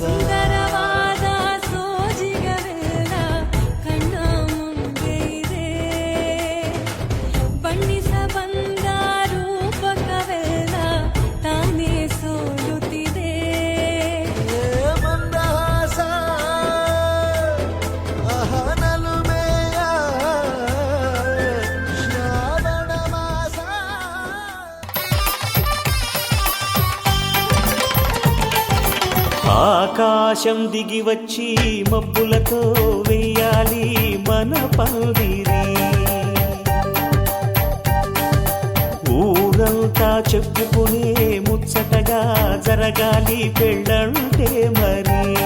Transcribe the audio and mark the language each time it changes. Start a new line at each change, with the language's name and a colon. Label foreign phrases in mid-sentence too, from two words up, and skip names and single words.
Kannada: ಸುಂದರವಾದ ಸೋಜಿಗವೆಲ್ಲ ಕಣ್ಣ ಮುಂದೆ ಇದೆ ಬಣ್ಣಿಸ ಬಂದ ರೂಪಕವೆಲ್ಲ ತಾನೇ ಸೋಲುತ್ತಿದೆ ಮಂದಹಾಸ ಅಹನಲುಮೆಯ ಶ್ರಾವಣ ಮಾಸ
Telugu: ఆకాశం దిగి వచ్చి మబ్బులతో వెయ్యాలి మన పందిరి ఊరంతా చెప్పుకునే ముచ్చటగా జరగాలి పెళ్ళంటే మరి